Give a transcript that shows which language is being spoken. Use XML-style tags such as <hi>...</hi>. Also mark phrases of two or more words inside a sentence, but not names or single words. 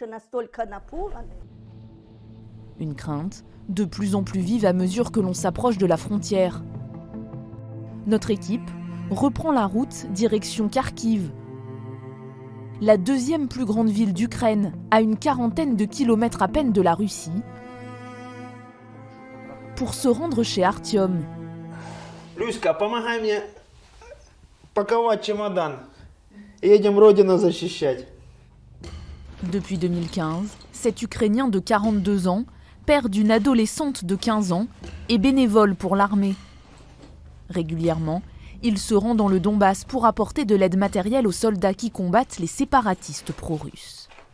<fr>Une crainte de plus en plus vive à mesure que l'on s'approche de la frontière. Notre équipe reprend la route direction Kharkiv, la deuxième plus grande ville d'Ukraine, à une quarantaine de kilomètres à peine de la Russie, pour se rendre chez Artyom.</fr> <ru>Люська, помогай мне паковать чемодан. Едем родину защищать.</ru> <fr>Depuis 2015, cet Ukrainien de 42 ans, père d'une adolescente de 15 ans, est bénévole pour l'armée. Régulièrement, il se rend dans le Donbass pour apporter de l'aide matérielle aux soldats qui combattent les séparatistes pro-russes.</fr>